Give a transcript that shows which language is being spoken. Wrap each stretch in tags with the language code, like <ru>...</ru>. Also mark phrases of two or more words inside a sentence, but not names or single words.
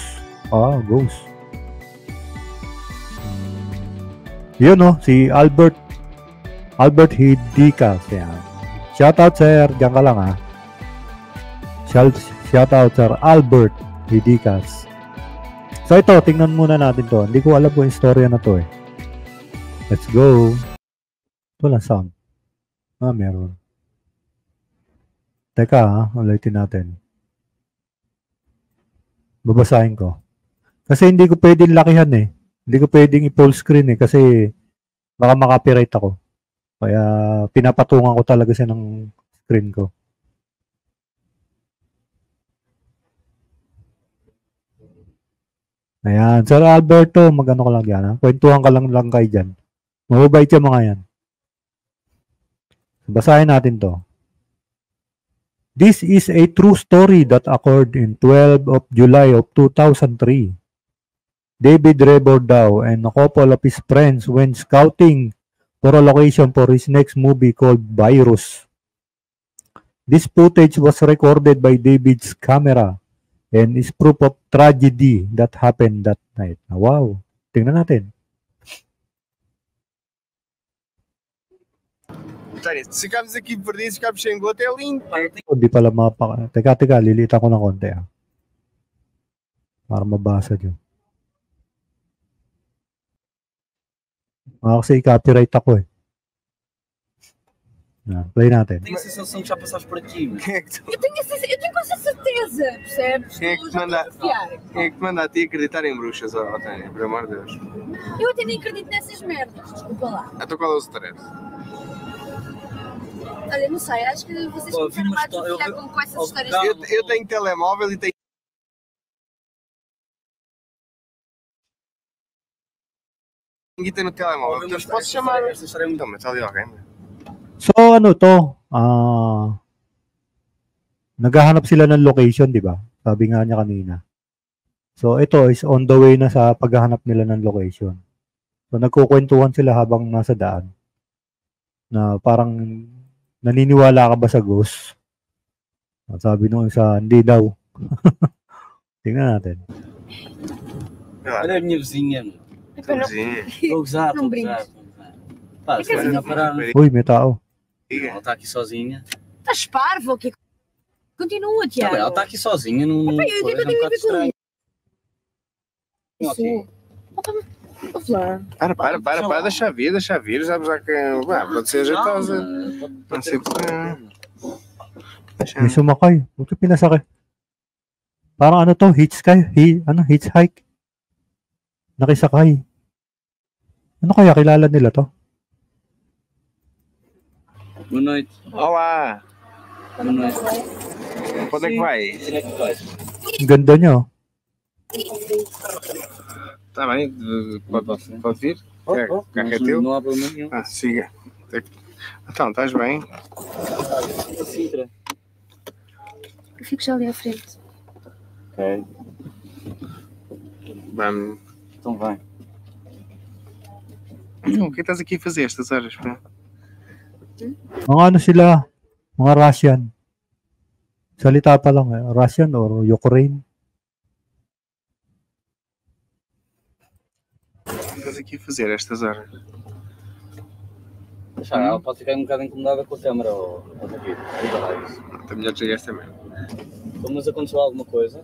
<tl>Ghost. Yun, si Albert Hidicas. Yan.</tl> <en>Shoutout sir,</en> <tl>diyan ka lang</tl> <en>Shoutout sir</en> <tl>Albert Hidicas. So ito, tingnan muna natin to. Hindi ko alam kung yung istorya na to eh.</tl> <en>Let's go.</en> <tl>Walang sound. Meron. Teka ulitin natin. Babasahin ko. Kasi hindi ko pwedeng lakihan eh. Hindi ko pwedeng i-</tl> <en>full screen</en> <tl>eh kasi baka makapiright ako. Kaya pinapatungan ko talaga siya ng screen ko. Ayan. Sir Alberto, magano ka lang yan. Kwentuhan ka lang kayo dyan. Mababait yung mga yan. Basahin natin to.</tl> <en>This is a true story that occurred in 12 of July of 2003. David Rebordao and a couple of his friends went scouting for a location for his next movie called Virus. This footage was recorded by David's camera and is proof of tragedy that happened that night.</en> <tl>Wow. Tingnan natin.</tl> <pt>Ficámos aqui perdidos, ficámos sem gota, é lindo.</pt> <tl>Hindi pala Teka, lilita ko ng konti para mabasa dyan. Kasi copyright ako eh. Play natin.</tl> <pt>Tenho a sensação que já passaste por aqui. Quem é que Eu tenho quase certeza, percebes? Quem é que te manda a ti acreditar em bruxas, Tânia? Por amor de Deus. Eu até nem acredito nessas merdas, desculpa lá. Então qual é o stress? Olha, não sei, acho que vocês começaram a desfiar com essas histórias. Eu tenho telemóvel e tenho. Guita no telemóvel, então posso chamar. Esta história é muito. Mas está ali alguém.</pt> <tl>So, naghahanap sila ng location, di ba? Sabi nga niya kanina. So, ito</tl> <en>is on the way</en> <tl>na sa paghahanap nila ng location. So, nagkukwentuhan sila habang nasa daan. Na parang naniniwala ka ba sa ghost? Sabi nung isa, hindi daw. Tingnan natin.</tl> <pt>Olha a minha vizinha. Vou usar. Pá, se vai parar.</pt> <tl>Uy, may tao.</tl> <pt>Ela está aqui sozinha. Estás parvo? Que... Continua, Tiago. Ela está aqui sozinha num eu tenho colégio um bocado estranho. Vamos lá. Para, deixa vir, sabes já que pode ser ajeitosa. Não sei porque.</pt> <tl>May sumakay. Buti pinasakay. Parang hitchhike. Nakisakay. Ano kaya? Kilala nila to?</tl> <pt>Boa noite. Olá. Boa noite. Quando é que vai? Onde é que vais?</pt> <tl>Ang ganda niya.</tl> <pt>Está bem, pode vir? Carro é teu? Não há problema nenhum. Siga. Então, estás bem? Sintra. Eu fico já ali à frente. Ok. Vamos. Então vai. O que estás aqui a fazer estas horas?</pt> <tl>Mga sila? Mga Russian. Salita pa lang</tl> <en>Russian or Ukraine.</en> <pt>O que estás aqui a fazer estas horas? Ela pode ficar um bocado incomodada com a câmera ou aqui. Está melhor desligar esta merda. Mas aconteceu alguma coisa?</pt>